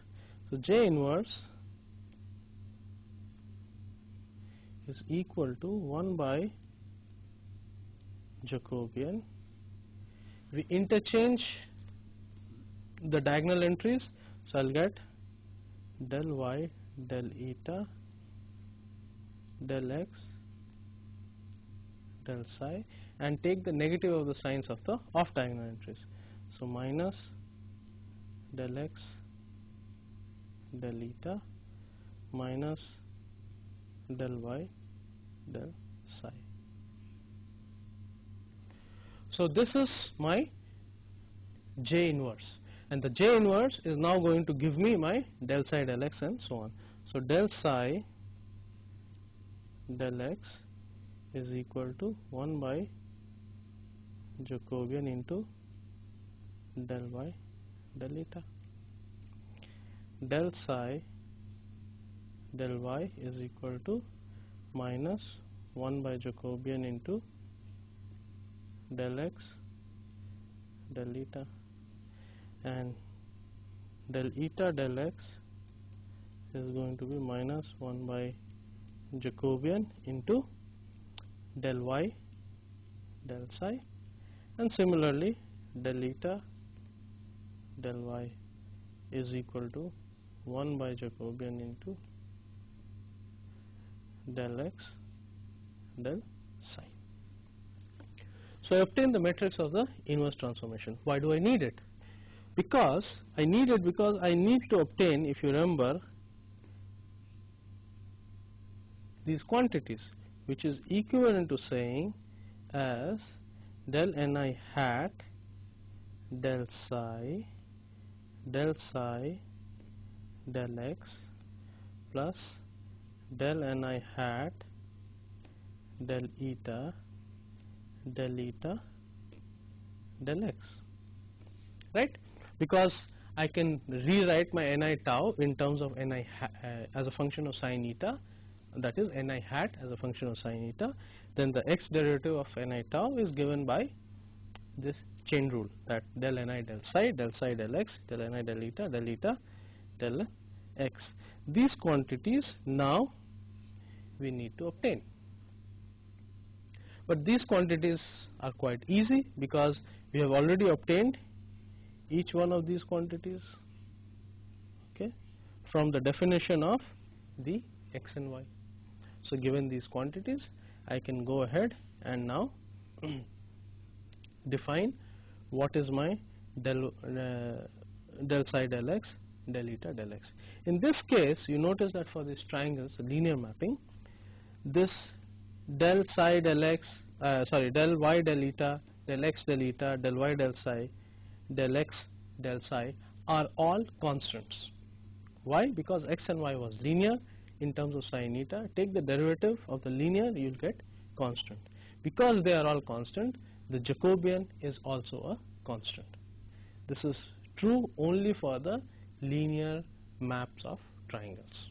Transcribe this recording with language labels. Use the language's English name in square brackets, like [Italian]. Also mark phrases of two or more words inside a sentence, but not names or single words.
[English] So J inverse is equal to 1 by Jacobian. We interchange the diagonal entries, so I'll get del y del eta del x del psi, and take the negative of the signs of the off diagonal entries. So minus del x del eta minus del y del psi. So this is my J inverse, and the J inverse is now going to give me my del psi del x and so on. So del psi del x is equal to 1 by Jacobian into del y del eta. Del psi del y is equal to minus 1 by Jacobian into del x del eta, and del eta del x is going to be minus 1 by Jacobian into del y del psi, and similarly del eta del y is equal to 1 by Jacobian into del x del psi. So I obtain the matrix of the inverse transformation. Why do I need it? Because I need to obtain, if you remember, these quantities, which is equivalent to saying as del ni hat del psi del x plus del ni hat del eta del x, right? Because I can rewrite my ni tau in terms of ni as a function of sin eta, that is ni hat as a function of sin eta. Then the x derivative of ni tau is given by this chain rule, that del ni del psi del x del ni del eta del x. These quantities now we need to obtain. But these quantities are quite easy because we have already obtained each one of these quantities, okay, from the definition of the x and y. So given these quantities, I can go ahead and now define what is my del psi del x del eta del x. In this case, you notice that for these triangles, linear mapping, this del psi del x, del y del eta, del x del eta, del y del psi, del x del psi are all constants. Why? Because x and y was linear in terms of sin eta. Take the derivative of the linear, you will get constant. Because they are all constant, the Jacobian is also a constant. This is true only for the linear maps of triangles.